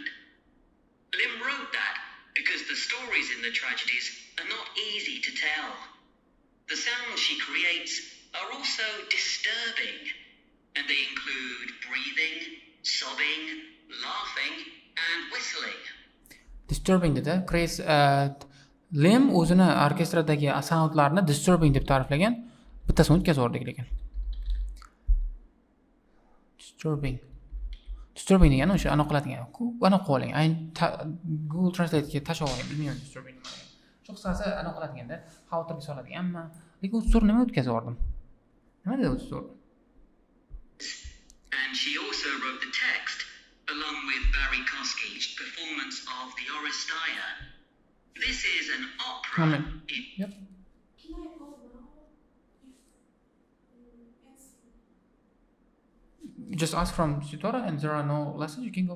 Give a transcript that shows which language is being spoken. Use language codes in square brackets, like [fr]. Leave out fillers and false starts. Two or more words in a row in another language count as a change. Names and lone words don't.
[en] Lim wrote that because the stories in the tragedies are not easy to tell. The sounds she creates are also disturbing, and they include breathing, sobbing, laughing, and whistling. [uz] Disturbing dedi. Chris Lim o'zini orkestradagi soundlarni disturbing deb ta'riflagan. Bittasini o'tkazib yubordik lekin. Disturbing degani o'sha anaqa qiladigan. Anaqa qo'ying. Google Translate ga tashlab olgan. Bilmayman disturbing nima. Shu qisqasi anaqa qiladiganda, xavotirga soladiganmi? Lekin usturi nima o'tkazib yubordim? Nima dedi usturi? [en] And she also wrote the text along with Barry Kosky's performance of the Oresteia. This is an opera. Yep. Just ask from Sitora and there are no lessons, you can go.